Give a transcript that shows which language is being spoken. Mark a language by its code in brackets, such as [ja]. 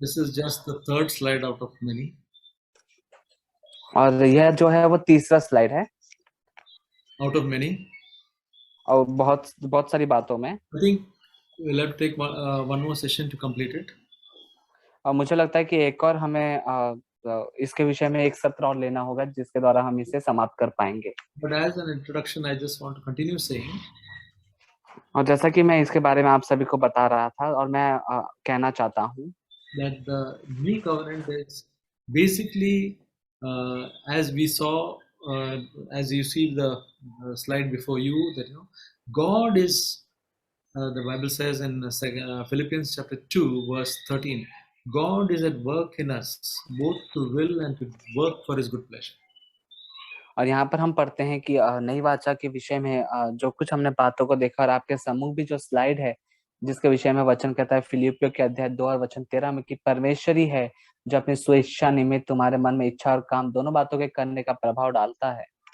[en] This is just the third slide out of many. [hi] और यह जो है वो तीसरा स्लाइड है [en] out of many. [hi] और बहुत सारी बातों में। [en] I think we'll have to take one more session to complete it. [hi] और मुझे लगता है कि एक और हमें इसके विषय में एक सत्र और लेना होगा, जिसके द्वारा हम इसे समाप्त कर पाएंगे। [en] But as an introduction, I just want to continue saying. [hi] और जैसा कि मैं इसके बारे में आप सभी को बता रहा था, और मैं कहना चाहता हूँ [en] that the new covenant is basically as we saw, as you see the slide before you, that God is the Bible says in Philippians chapter 2 verse 13, God is at work in us, both to will and to work for His good pleasure. [hi] और यहाँ पर हम पढ़ते हैं कि नई वाचा के विषय में जो कुछ हमने बातों को देखा और आपके सम्मुख भी जो स्लाइड है जिसके विषय में वचन कहता है फिलिपियों के अध्याय 2 और वचन 13 में कि परमेश्वर ही है जो अपनी स्वेच्छा निमित्त तुम्हारे मन में इच्छा और काम दोनों बातों के करने का प्रभाव डालता है।